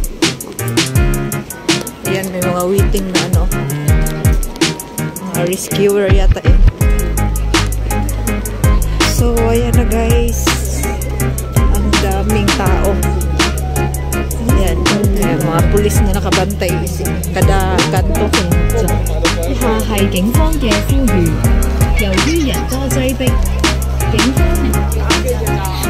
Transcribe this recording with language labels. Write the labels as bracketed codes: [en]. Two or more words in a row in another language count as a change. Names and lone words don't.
[tl] Ayan, may mga waiting na ano. Mga rescuer yata eh. So, ayan na guys. Ang daming tao. Ayan, mga pulis na nakabantay. Kada kanto. [yue] 以下係警方嘅呼籲，由於人多擠迫，警方。